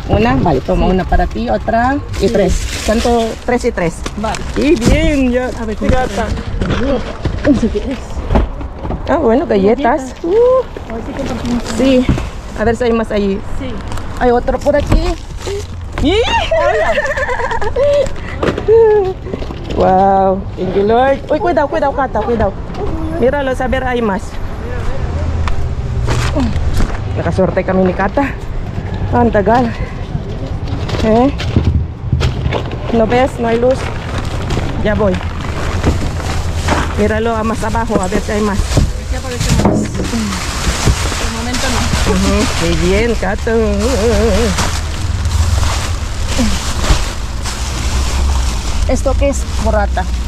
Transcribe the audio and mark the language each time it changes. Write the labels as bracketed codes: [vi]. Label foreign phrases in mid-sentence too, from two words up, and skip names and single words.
[es] Una, vale, toma una para ti, otra y 3. ¿Cuánto? 3 y 3. Vale. ¡Qué bien! Ya, A ver, gata. ¿Qué quieres? Ah, bueno, galletas. A ver si compartimos. Sí, a ver si hay más ahí. Sí. Hay otro por aquí. [en] Wow, thank you, Lord. [es] Uy, cuidado, cuidado, Cata, cuidado. Míralo, a ver, hay más. [tl] Nakasuerte kami ni Cata. Ang tagal. [es] ¿No ves? No hay luz. Ya voy. Míralo a más abajo, a ver si hay más. Aquí aparece más. De momento no. Qué bien, Cata. ¿Esto qué es? Burrata.